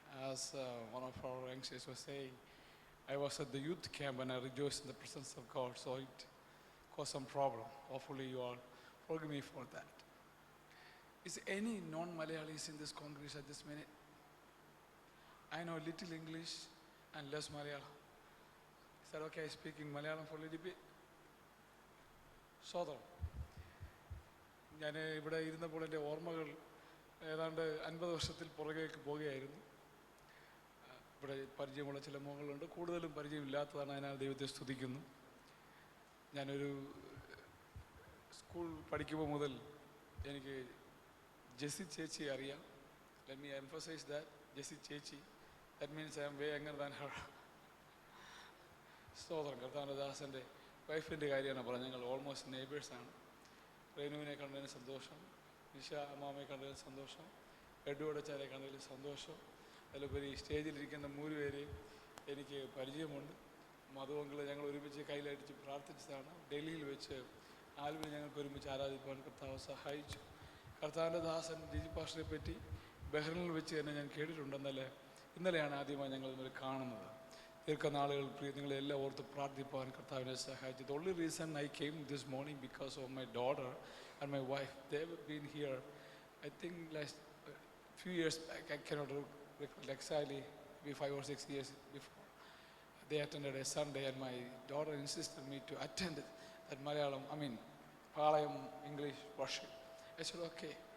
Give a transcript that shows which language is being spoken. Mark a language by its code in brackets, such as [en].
[en] As one of our youngsters was saying, I was at the youth camp and I rejoiced in the presence of God, so it caused some problem. Hopefully you all forgive me for that. Is any non-Malayalis in this congregation at this minute? I know little English and less Malayalam. Is that okay speaking Malayalam for a little bit? [ml] സ്വതം ഞാൻ ഇവിടെ ഇരുന്നപ്പോൾ എൻ്റെ ഓർമ്മകൾ ഏതാണ്ട് 50 വർഷത്തിൽ പുറകേക്ക് പോവുകയായിരുന്നു. ഇവിടെ പരിചയമുള്ള ചില മുഖങ്ങളുണ്ട്, കൂടുതലും പരിചയമില്ലാത്തതാണ്, അതിനാൽ ദൈവത്തെ സ്തുതിക്കുന്നു. ഞാനൊരു സ്കൂൾ പഠിക്കുമ്പോൾ മുതൽ എനിക്ക് ജെസ്സി ചേച്ചി അറിയാം. [en] Let me emphasise that, Jessy ചേച്ചി. That means I am way younger than her. [ml] സ്തോത്രം. കർത്താവിൻ്റെ ദാസൻ്റെ വൈഫിൻ്റെ കാര്യമാണ് പറഞ്ഞത്. ഞങ്ങൾ ഓൾമോസ്റ്റ് നെയ്ബേഴ്സാണ്. റേനുവിനെ കണ്ടതിന് സന്തോഷം, നിഷ അമ്മാമയെ കണ്ടതിന് സന്തോഷം, എഡുവടച്ചാരെ കണ്ടതിൽ സന്തോഷം. അതിലുപരി സ്റ്റേജിലിരിക്കുന്ന 3 പേരെയും എനിക്ക് പരിചയമുണ്ട്. മധുവങ്കൾ ഞങ്ങൾ ഒരുമിച്ച് കയ്യിലടിച്ച് പ്രാർത്ഥിച്ചതാണ്. ഡൽഹിയിൽ വെച്ച് ആൽവിൽ ഞങ്ങൾക്ക് ഒരുമിച്ച് ആരാധിക്കുവാൻ കർത്താവ് സഹായിച്ചു. കർത്താവിൻ്റെ ദാസൻ ജിജി പാസ്റ്ററെ പറ്റി ബഹ്റിനിൽ വെച്ച് തന്നെ ഞാൻ കേട്ടിട്ടുണ്ടെന്നല്ലേ. ഇന്നലെയാണ് ആദ്യമായി ഞങ്ങൾ ഇന്നലെ കാണുന്നത്. ദീർഘനാളുകൾ നിങ്ങളെല്ലാം ഓർത്ത് പ്രാർത്ഥിപ്പാൻ കർത്താവിനെ സഹായിച്ചു. [en] The only reason I came this morning because of my daughter and my wife. They have been here, I think last few years back. I cannot recall exactly, maybe 5 or 6 years before. They attended a Sunday and my daughter insisted me to attend that Palayam English worship. I said okay.